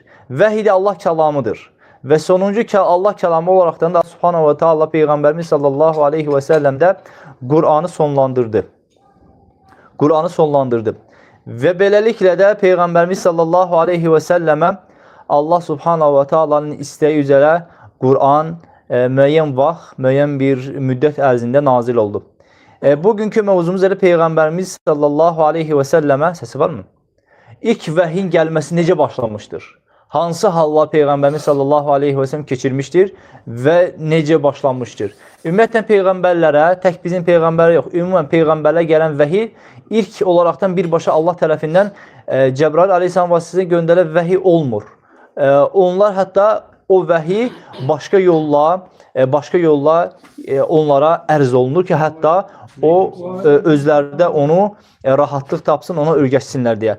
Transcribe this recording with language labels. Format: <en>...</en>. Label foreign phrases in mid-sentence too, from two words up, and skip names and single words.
<tr>Vehiy de Allah kelamıdır. Ve sonuncu Allah kelamı olaraktan da</tr> <ar>سبحانه وتعالى</ar> <tr>Peygamberimiz</tr> <ar>صلى الله عليه وسلم'de</ar> <tr>Kur'an'ı sonlandırdı. Kur'an'ı sonlandırdı.</tr> <az>Ve beləliklə də Peygamberimiz</az> <ar>صلى الله عليه وسلم</ar> <az>Allah</az> <ar>سبحانه وتعالى'nın</ar> <tr>isteği üzere</tr> <az>Kur'an müəyyən vaxt, müəyyən bir müddət ərzində nazil oldu.</az> <tr>Bugünkü mevzumuz da Peygamberimiz</tr> <ar>صلى الله عليه وسلم,</ar> <tr>sesi var mı?</tr> <az>İlk vəhyin gəlməsi necə başlamıştır? Hansı hallar Peygamberimiz</az> <ar>صلى الله عليه وسلم</ar> <az>keçirmiştir ve necə başlanmıştır? Ümumiyyətlə peygamberlərə, tək bizim peygamberə yox, ümumən peygamberlərə gələn vəhiy ilk olaraqdan birbaşa Allah tərəfindən Cəbrail aleyhisselam vasitəsilə göndərilən vəhiy olmur. Onlar hətta o vəhiy başqa yolla onlara ərz olunur ki, hətta o özlərdə onu rahatlıq tapsın, ona öyrəşsinlər deyə.</az>